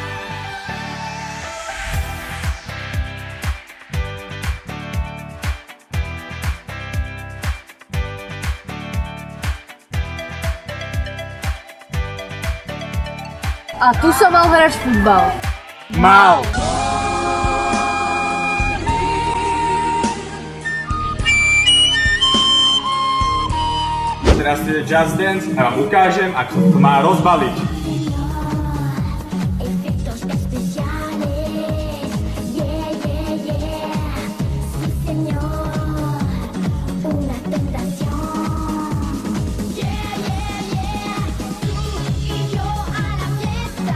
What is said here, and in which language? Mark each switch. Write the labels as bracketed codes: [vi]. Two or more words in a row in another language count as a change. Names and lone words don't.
[sk] A tu som mal hrať futbal. Mal! Teraz je Just Dance a vám ukážem, ako sa to má rozbaliť. [es] Efectos especiales. [en] Yeah, yeah, yeah. [es] Sí, señor. Una tentación. [en] Yeah, yeah, yeah. [es] Tú y yo a la fiesta.